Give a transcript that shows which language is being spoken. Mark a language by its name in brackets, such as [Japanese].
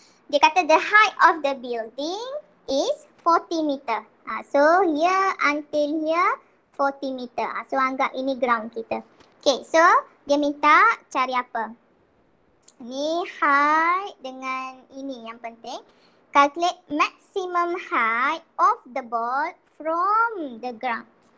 [Malay] Dia kata [English] the height of the building is 40 meter. So here until here 40 meter. [Malay] So anggap ini ground kita. [English] Okay, so [Malay] dia minta cari apa? Ni height dengan ini yang penting. [English] Calculate maximum height of the ball from the ground.